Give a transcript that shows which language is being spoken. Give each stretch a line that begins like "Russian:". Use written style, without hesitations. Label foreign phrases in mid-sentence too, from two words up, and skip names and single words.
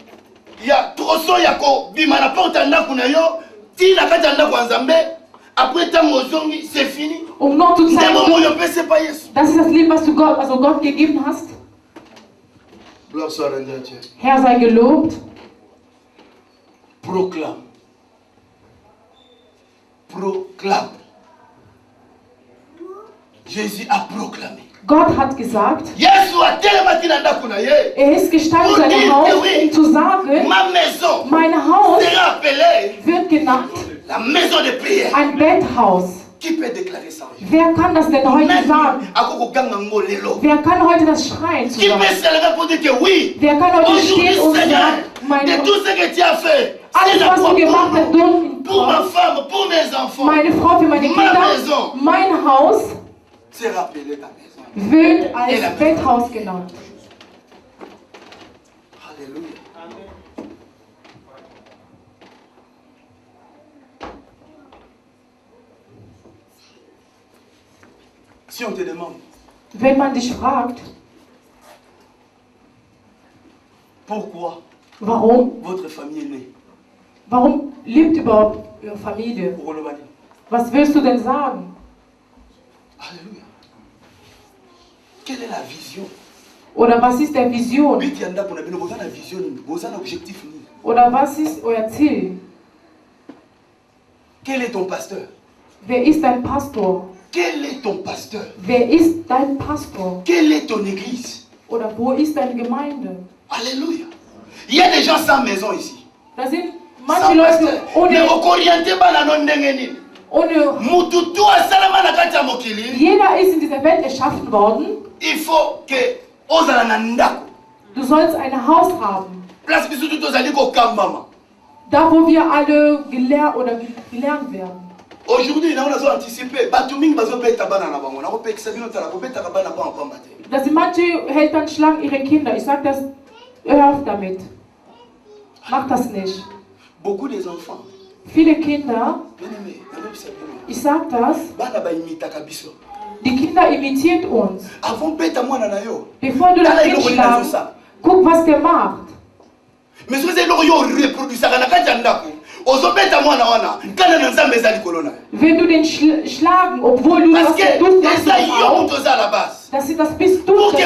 German: Um nur zu zeigen, das ist das Leben, was du Gott gegeben hast. Herr sei gelobt.
French: Proclame. Proclame. Jésus a proclamé.
German: Gott hat gesagt, er ist gestanden in seinem Haus, um zu sagen, mein Haus wird genannt ein Betthaus. Wer kann das denn heute sagen? Wer kann heute das schreien zu sagen? Wer kann heute stehen und sagen, alles, was du gemacht hast, meine Frau, für meine Kinder, mein Haus wird als Betthaus genannt.
French: Halleluja. Si on te demande,
German: wenn man dich fragt,
French: pourquoi
German: warum
French: votre famille est née?
German: Warum lebt überhaupt ihre Familie? Was willst du denn sagen?
French: Halleluja. Quelle est la vision?
German: Oder was ist der Vision? Oder was ist euer Ziel?
French: Quel est ton pasteur?
German: Wer ist dein Pastor?
French: Quel est ton pasteur?
German: Wer ist dein Pastor?
French: Quelle est ton église?
German: Oder wo ist deine Gemeinde?
French: Alléluia. Il y a des gens sans maison ici.
German: Da sind manche Leute ohne. Jeder ist in dieser Welt erschaffen worden.
French: Il faut que
German: du sollst ein Haus haben. Da wo wir alle gelernt werden.
French: Aujourd'hui, nous avons anticipé.
German: Dass manche Eltern schlagen ihre Kinder. Ich sage das, hör auf damit. Mach das nicht.
French: Beaucoup des enfants.
German: Viele Kinder. Ich sage das. Die Kinder imitieren uns. Bevor du das Kind schlagst, guck, was der macht. Wenn du den schlagen, obwohl du das tust, das bist du.